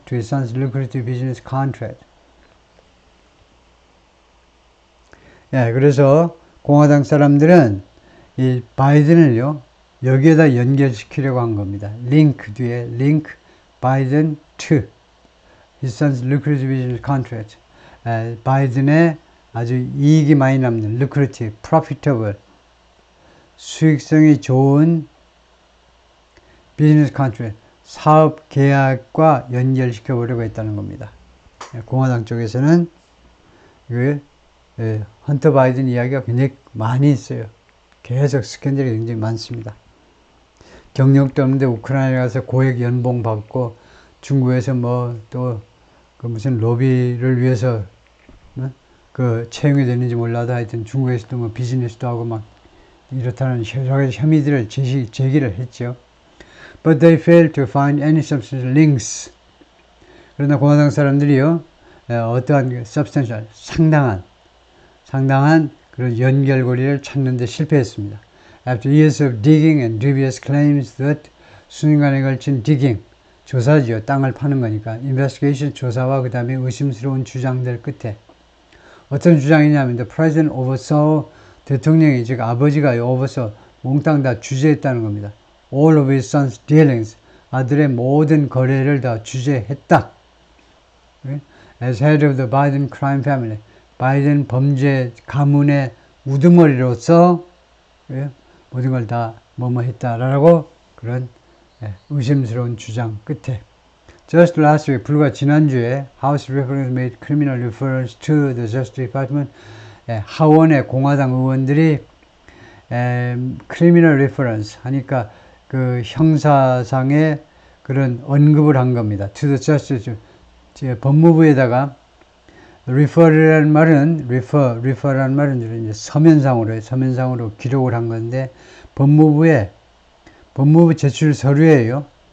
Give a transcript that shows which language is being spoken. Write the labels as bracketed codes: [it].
[en] To his son's lucrative business contract. [ko] 예, 그래서 공화당 사람들은 이 바이든을요 여기에다 연결시키려고 한 겁니다. 링크 뒤에 링크 바이든 [en] to his son's lucrative business contract. [ko] 바이든의 아주 이익이 많이 남는 lucrative, profitable, 수익성이 좋은 비즈니스 컨트랙트, 사업 계약과 연결시켜 보려고 했다는 겁니다. 공화당 쪽에서는 헌터 바이든 이야기가 굉장히 많이 있어요. 계속 스캔들이 굉장히 많습니다. 경력도 없는데 우크라이나에 가서 고액 연봉 받고 중국에서 뭐 또 그 무슨 로비를 위해서 그 채용이 되는지 몰라도 하여튼 중국에서도 뭐 비즈니스도 하고 막 이렇다는 여러 가지 혐의들을 제기를 했죠. [en] But they failed to find any substantial links. [ko] 그러나 공화당 사람들이요, 어떠한 substantial, 상당한 그런 연결고리를 찾는 데 실패했습니다. [en] After years of digging and dubious claims that [ko] 수년간에 걸친 [en] digging, [ko] 조사지요. 땅을 파는 거니까. investigation, 조사와 그 다음에 의심스러운 주장들 끝에 어떤 주장이냐면 [en] the president oversaw, [ko] 대통령이 즉 아버지가 oversaw, 몽땅 다 주재했다는 겁니다. [en] all of his son's dealings, [ko] 아들의 모든 거래를 다 주재했다. [en] as head of the Biden crime family, [ko] 바이든 범죄 가문의 우두머리로서 모든 걸 다 뭐뭐 했다라고 그런 의심스러운 주장 끝에 [en] Just last week, [ko] 불과 지난주에 [en] House Republicans made criminal referrals to the Justice Department. [ko] 하원의 공화당 의원들이 [en] criminal reference [ko] 하니까 그 형사상의 그런 언급을 한 겁니다. [en] To the Justice, [ko] 법무부에다가 refer라는 말은 refer라는 말은 이제 서면상으로 기록을 한 건데 법무부 제출 서류예요.